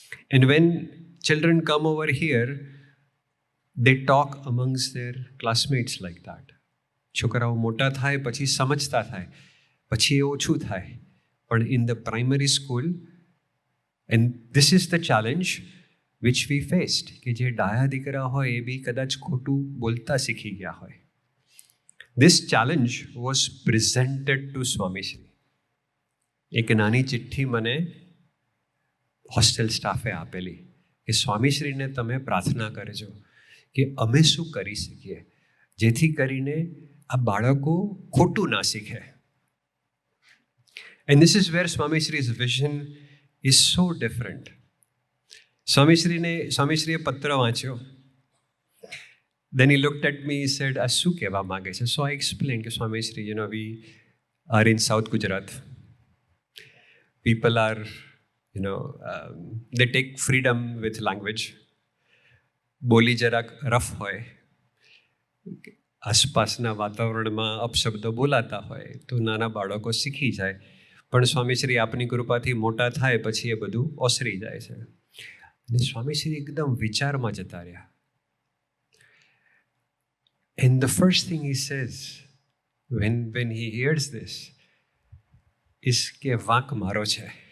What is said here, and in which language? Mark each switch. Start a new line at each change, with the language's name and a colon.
English: And when children come over here, they talk amongst their classmates like that.
Gujarati: છોકરાઓ મોટા થાય પછી સમજતા થાય, પછી એ ઓછું થાય. પણ
English: in the primary school, and this is the challenge which we faced,
Gujarati: કે જે ડાયા દીકરા હોય એ બી કદાચ ખોટું બોલતા શીખી ગયા હોય.
English: This challenge was presented to Swami Shri.
Gujarati: એક નાની ચિઠ્ઠી મને હોસ્ટેલ સ્ટાફે આપેલી કે સ્વામીશ્રીને તમે પ્રાર્થના કરજો કે અમે શું કરી શકીએ જેથી કરીને આ બાળકો ખોટું ના શીખે.
English: And this is where Swami Shri's vision is so different.
Gujarati: સ્વામીશ્રીએ પત્ર વાંચ્યો.
English: Then he looked at me, he said,
Gujarati: આ શું કહેવા માગે છે?
English: So I explained
Gujarati: કે Swamishri,
English: we are in South Gujarat. People are, they take freedom with language.
Gujarati: બોલી જરાક રફ હોય, આસપાસના વાતાવરણમાં અપશબ્દો બોલાતા હોય તો નાના બાળકો શીખી જાય. પણ સ્વામીશ્રી આપની કૃપાથી મોટા થાય પછી એ બધું ઓસરી જાય છે. અને સ્વામીશ્રી એકદમ વિચારમાં જતા રહ્યા.
English: And the first thing he says when he hears this is
Gujarati: કે વાંક મારો છે.